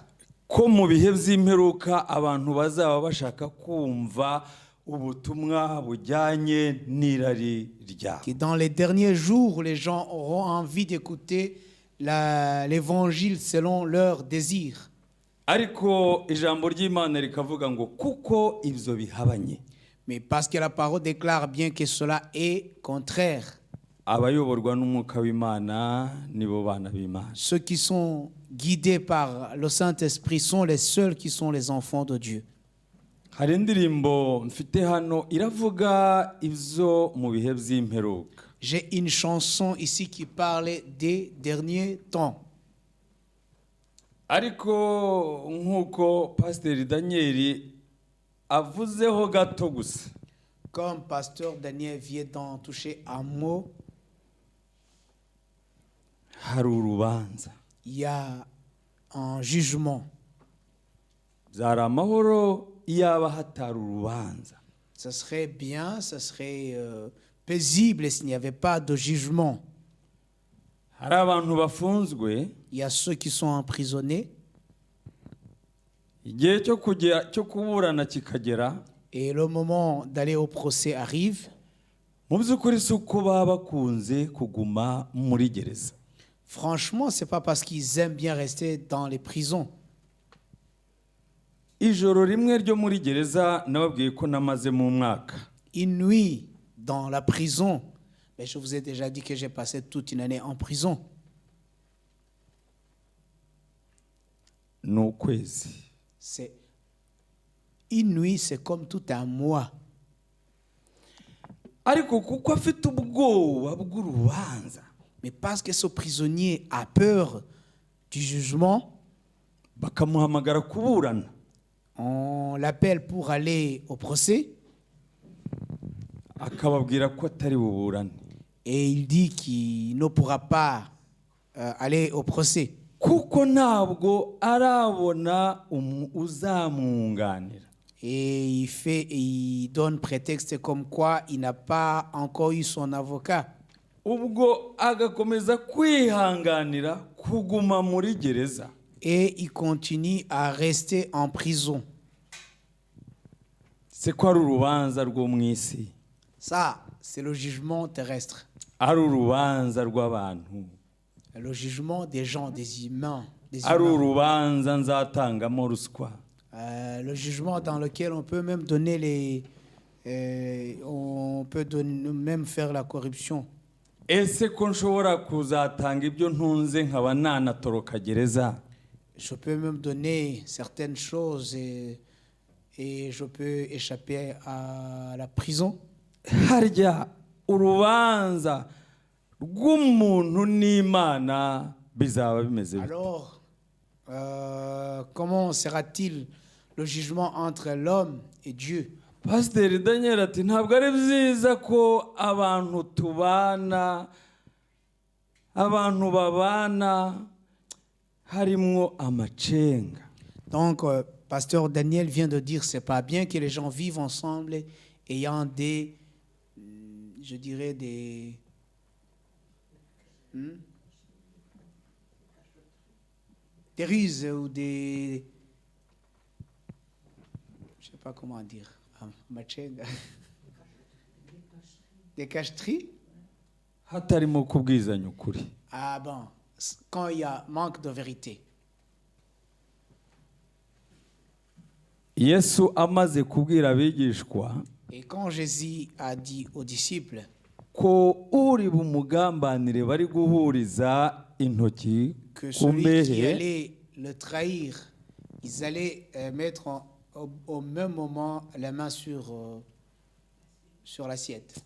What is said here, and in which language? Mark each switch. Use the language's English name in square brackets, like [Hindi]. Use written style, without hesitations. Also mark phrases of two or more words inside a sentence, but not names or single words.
[Kinyarwanda] Ko mu bihe by'imperuka abantu bazaba bashaka kumva ubutumwa bujyanye n'irari ryabo. [French] Que dans les derniers jours, les gens auront envie d'écouter l'évangile selon leurs désirs. [Kinyarwanda] Ariko ijambo ry'Imana rikavuga ngo kuko ibyo bihabanye. [French] Mais parce que la parole déclare bien que cela est contraire. [Kinyarwanda] Abayoborwa n'umwuka w'Imana nibo bana b'Imana. [French] Ceux qui sont guidés par le Saint-Esprit sont les seuls qui sont les enfants de Dieu. [Kinyarwanda] Hari indirimbo mfite hano iravuga ibyo mu bihe by'imperuka. [French] J'ai une chanson ici qui parle des derniers temps. [Kinyarwanda] Ariko nk'uko Pasteur Daniel avuzeho gato gusa. [French] Comme Pasteur Daniel vient d'en toucher un mot, [Kinyarwanda] hari urubanza. [French] Il y a un jugement. [Kinyarwanda] Byari amahoro iyaba hatari urubanza. [French] Ça serait bien, ça serait paisible s'il n'y avait pas de jugement. [Kinyarwanda] Hari abantu bafunzwe. [French] Il y a ceux qui sont emprisonnés. [Kinyarwanda] Igihe cyo kuburana kikagera. [French] Et le moment d'aller au procès arrive. [Kinyarwanda] Mu by'ukuri si uko baba bakunze kuguma muri gereza. [French] Franchement, c'est pas parce qu'ils aiment bien rester dans les prisons. [Kinyarwanda] Ijoro rimwe ryo muri gereza nababwiye ko namaze mu mwaka. [French] Une nuit dans la prison, mais je vous ai déjà dit que j'ai passé toute une année en prison. [Kinyarwanda] N'ukwezi. [French] C'est une nuit, c'est comme tout un mois. [Kinyarwanda] Ariko kuko afite ubwoba bw'urubanza. [French] Mais parce que ce prisonnier a peur du jugement, [Kinyarwanda] bakamuhamagara kuburana. [French] On l'appelle pour aller au procès. [Kinyarwanda] Akababwira ko atari buburane. [French] Et il dit qu'il ne pourra pas aller au procès. [Kinyarwanda] Kuko ntabwo arabona uzamwunganira. [French] Et il donne prétexte comme quoi il n'a pas encore eu son avocat. [Kinyarwanda] Ubwo agakomeza kwihanganira kuguma muri gereza. [French] Et il continue à rester en prison. C'est quoi le [Kinyarwanda] rubanza rwo mwisi? [French] Ça, c'est le jugement terrestre. [Kinyarwanda] Ari urubanza rw'abantu. [French] Le jugement des gens, des humains. [Kinyarwanda] Ari urubanza nzatangamo ruswa. [French] Le jugement dans lequel on peut même donner même faire la corruption. [Kinyarwanda] Ese ko nshobora kuzatanga ibyo ntunze nkaba nanatoroka gereza? [French] Je peux même donner certaines choses et je peux échapper à la prison. [Kinyarwanda] Harya urubanza rw'umuntu n'Imana bizaba bimeze bite? [French] Alors, comment sera-t-il le jugement entre l'homme et Dieu? [Kinyarwanda] Pasteur Daniel ati ntabwo ari byiza ko abantu tubana, abantu babana harimwo amacenga. [French] Donc, Pasteur Daniel vient de dire c'est pas bien que les gens vivent ensemble ayant je dirais des ruses ou des... Je ne sais pas comment dire. Des cacheteries. [Kinyarwanda] hatarimo kubwizanya ukuri. [French] Ah bon, quand il y a manque de vérité. [Kinyarwanda] Yesu amaze kubwira abigishwa [French] Et quand Jésus a dit aux disciples [Kinyarwanda] ko uri bumugambanire bari guhuriza intoki [French] que [Kinyarwanda] ku [French] celui qui [Kinyarwanda] mbehe, [French] allait le trahir, ils allaient mettre au même moment la main sur l'assiette.